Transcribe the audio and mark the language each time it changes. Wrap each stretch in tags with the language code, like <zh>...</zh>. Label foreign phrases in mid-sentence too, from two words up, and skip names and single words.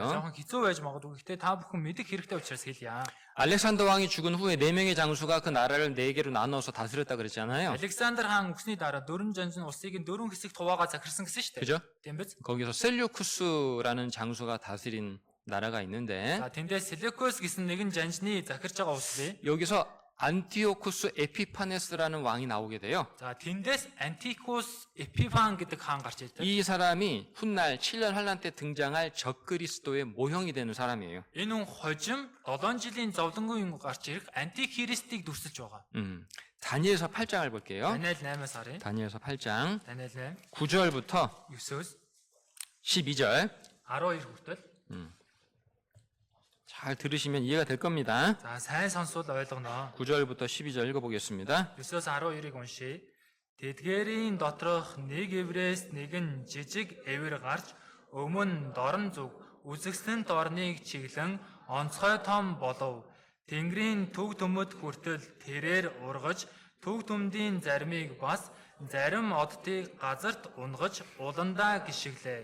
<mn>жоохон хэцүү байж магадгүй. Гэхдээ та бүхэн мэдэх хэрэгтэй учраас хэлье.</mn> <ko>알렉산더 왕이 죽은 후에 4명의 장수가 그 나라를 4개로 나눠서 다스렸다 그랬잖아요.</ko> <mn>Александр хаан үгсний дараа дөрвөн жанжин улсыг нь дөрвөн хэсэгт хуваагаад захирсан гэсэн шүү дээ.</mn> <ko>그죠?</ko> <mn>Тийм биз?</mn> <ko>거기서 셀류쿠스라는 장수가 다스린 나라가 있는데</ko> <mn>За тэндээ Селекус гэсэн нэгэн жанжны захирж байгаа улс бий.</mn> <ko>여기서 안티오쿠스 에피파네스라는 왕이 나오게 돼요.</ko> <mn>За тэндээс Антикус Эпифан гэдэг хаан гарч ирдэг.</mn> <ko>이 사람이 훗날 7년 환란 때 등장할 적그리스도의 모형이 되는 사람이에요.</ko> <mn>Энэ хүн хожим 7 жилийн зовлонгүй гарч ирэх антихристийг дүрсэлж байгаа.</mn> <ko>다니엘서 8장을 볼게요.</ko> <mn>Даниэл 8-аас харъя.</mn> <ko>다니엘서 8장</ko> <mn>Даниэл 8</mn> <ko>9절부터</ko> <mn>9-өөс</mn> <ko>12절</ko> <mn>12 хүртэл.</mn> <ko>잘 들으시면 이해가 될 겁니다.</ko> <mn>За сайн сонсвол ойлгоно.</mn> <ko>9절부터 12절 읽어보겠습니다.</ko> <mn>9-өөс 12-ыг уншийе. Тэдгээрийн доторх нэг эврээс нэгэн жижиг эвэр гарч өмнө дорн зүг үзэгсэн дорныг чиглэн онцгой том болов. Тэнгэрийн төг төмөд хүртэл тэрээр ургаж төг төмдийн заримыг бас зарим оддыг газарт унгаж уландаа гიშгэлээ.</mn>